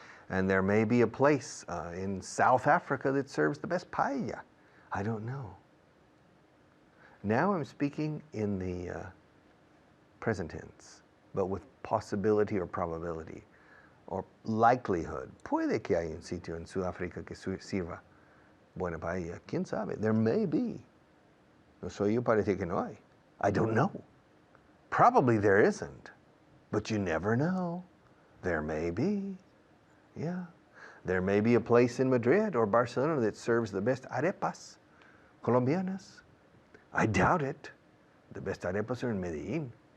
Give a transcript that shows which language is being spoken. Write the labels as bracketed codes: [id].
[en] And there may be a place in South Africa that serves the best paella. I don't know. Now I'm speaking in the present tense, but with possibility or probability or likelihood. [es] Puede que haya un sitio en Sudáfrica que sirva buena paella. ¿Quién sabe? [en] There may be. [es] No soy yo para decir que no hay. [en] I don't know. Probably there isn't, but you never know. There may be. Yeah. There may be a place in Madrid or Barcelona that serves the best arepas colombianas. I doubt it. The best arepas are in Medellín.